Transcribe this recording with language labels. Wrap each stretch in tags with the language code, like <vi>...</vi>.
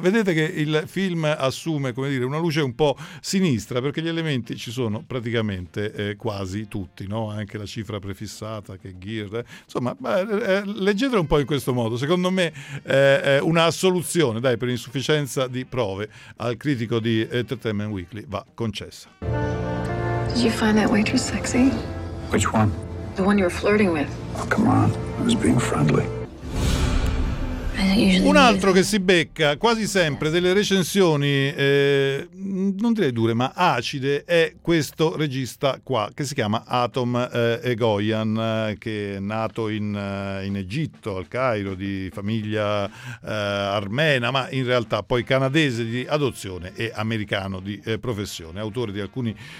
<it>Vedete che il film assume, come dire, una luce un po' sinistra, perché gli elementi ci sono praticamente quasi tutti, no? Anche la cifra prefissata, che Gere, insomma, leggetelo un po' in questo modo. Secondo me è una assoluzione, dai, per insufficienza di prove, al critico di Entertainment Weekly va concessa.</it> <en>Did you find that waitress sexy? Which one? The one you were flirting with. Oh, come on. I was being friendly.</en> <it>Un altro che si becca quasi sempre delle recensioni non direi dure ma acide è questo regista qua, che si chiama Atom Egoyan, che è nato in Egitto, al Cairo, di famiglia armena, ma in realtà poi canadese di adozione e americano di professione, autore di alcuni</it>